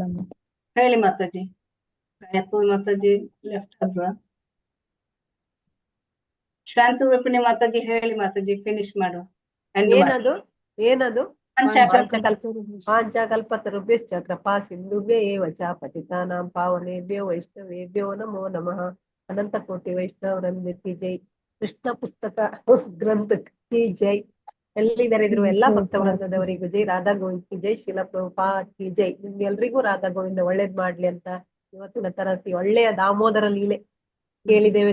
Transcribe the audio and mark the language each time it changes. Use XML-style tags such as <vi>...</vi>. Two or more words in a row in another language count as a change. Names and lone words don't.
<kn>ಹೇಳಿ ಮಾತಾಜಿ. ಗಾಯತ್ರಿ ಮಾತಾಜಿ ಲೆಫ್ಟ್ ಹಜ. ಶಾಂತ ರೂಪಿಣಿ ಮಾತಾಜಿ ಹೇಳಿ ಮಾತಾಜಿ, ಫಿನಿಶ್ ಮಾಡು. ಏನದು ಏನದು? ಪಂಚಕಲ್ಪ.</kn> <sa>ಪಾಂಚಕಲ್ಪತರುಭ್ಯಶ್ಚ ಕೃಪಾ ಸಿಂಧುಭ್ಯ ಏವ ಚ ಪತಿತಾನಾಂ ಪಾವನೇಭ್ಯೋ ವೈಷ್ಣವೇಭ್ಯೋ ನಮೋ ನಮಃ.</sa> <hi>अनंत कोटि वैष्णव वृंद की जय। कृष्ण पुस्तक ग्रंथ की जय.</hi> <kn>ಎಲ್ಲಿದ್ದಾರೆ ಇದ್ರು ಎಲ್ಲಾ ಭಕ್ತ ವೃಂದದವರಿಗೂ ಜೈ.</kn> <hi>राधा गोविंद की जय। शील प्रभुपाद की जय.</hi> <kn>ನಿಮ್ಗೆಲ್ರಿಗೂ ರಾಧಾ ಗೋವಿಂದ ಒಳ್ಳೇದ್ ಮಾಡ್ಲಿ ಅಂತ ಇವತ್ತಿನ ತರತಿ ಒಳ್ಳೆಯ ದಾಮೋದರ ಲೀಲೆ ಕೇಳಿದ್ದೇವೆ.</kn>